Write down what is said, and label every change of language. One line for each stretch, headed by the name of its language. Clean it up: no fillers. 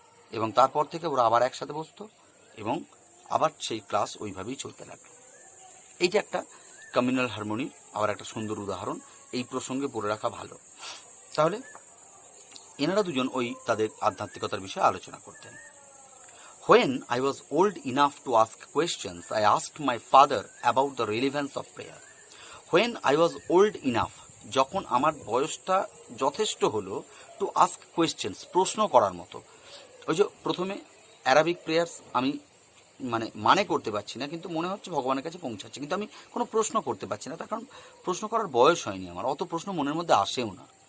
Bangla: এবং তারপর থেকে ওরা আবার একসাথে বসতো এবং আবার সেই ক্লাস ওইভাবেই চলতে লাগলো। এইটা একটা কমিউনাল হারমোনির আবার একটা সুন্দর উদাহরণ, এই প্রসঙ্গে পড়ে রাখা ভালো। তাহলে এনারা দুজন ওই তাদের আধ্যাত্মিকতার বিষয়ে আলোচনা করতেন।
English: When I was old enough to ask questions, I asked my father about the relevance of prayer. When I was old enough,
Bangla: যখন আমার বয়সটা যথেষ্ট হলো,
English: to ask questions,
Bangla: প্রশ্ন করার মতো। ওই যে প্রথমে অ্যারাবিক প্রেয়ার্স আমি মানে করতে পারছি না, কিন্তু মনে হচ্ছে ভগবানের কাছে পৌঁছাচ্ছে, কিন্তু আমি কোনো প্রশ্ন করতে পারছি না, তার কারণ প্রশ্ন করার বয়স হয়নি আমার, অত প্রশ্ন মনের মধ্যে আসেও না।